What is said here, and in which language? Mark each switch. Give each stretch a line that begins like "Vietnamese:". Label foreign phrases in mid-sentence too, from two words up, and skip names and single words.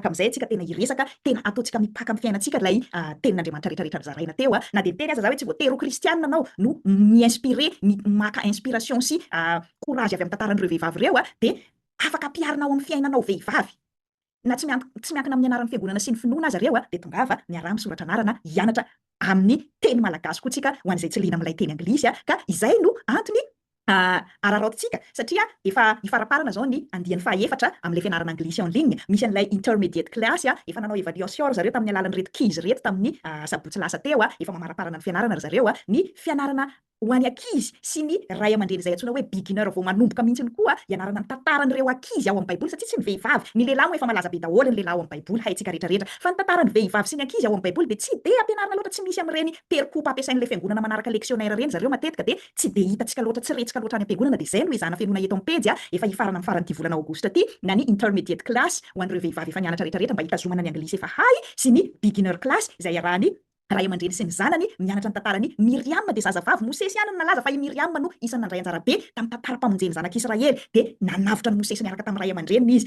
Malagasy: amin'izay antsika tena hiresaka tena ataontsika mipaka amin'ny fiainantsika lay tenin'Andriamanitra rehetrarehetra zaraina teo a na de teny aza za hoe tsy voatery ho kristianina anao no mi-inspiré maka inspiration sy courage avy amin'ny tantaran'ireo vehivavy reo a de afaka ampiarinao amin'ny fiainanao vehivavy na tsy miankina amin'ny anaran'ny fiangonana sy ny finoana aza reo a de tongava miara misoratra anarana hianatra amin'ny teny malagasy koa tsika ho an'izay tsy liana amin'ilay teny anglisy a ka izay no antony araraotintsika satria efa ifaraparana zao ny andiany fahaefatra amin'ilay fianarana anglisy
French: en ligne
Malagasy: misy an'ilay
English: intermediate class
Malagasy: a efa nanao évaluation zareo tamin'ny alalan'ny reto kizy reto tamin'ny sabotsy lasa teo a efa mamaraparana ny fianarana ry zareo a ny fianarana ho any ankizy sy ny ray aman-dreny izay antsoina hoe beginner vao manomboka mihitsiny koa ianarana ny tantaran'ireo ankizy ao amin'ny baiboly satria tsy ny vehivavy ny lehilahy moa efa malaza be daholo ny lehilahy ao amin'ny baiboly haintsika rehetrarehetra fa ny tantaran'ny vehivavy sy ny ankizy ao amin'ny baiboly de tsy de ampianarana loatra tsy misy amin'ireny percoupe ampiasain'ilay fiangonana manaraka lectionnaire reny zareo matetika de tsy de hitantsika loatra tsy retsika loatra any am-piangonana de zay no izana fianona eto amin'ny pejy a efa hifarana amin'ny faran'ity volana aogosta ty na ny
English: intermediate class
Malagasy: ho an'ireo vehivavy efa nianatra rehetrarehetra mba hitazomana ny anglisy efa hay sy ny
English: beginner class
Malagasy: izay iarahany ray aman-dreny sy ny zanany mianatra ny tantarany Miriam dia zazavavy Mosesy ihany no nalaza fa i Miriam no isan'ny nandray anjara be tamin'ny tantaram-pamonjen'ny zanak'Israely dia nanavitra ny Mosesy niaraka tamin'ny ray aman-dreniny izy.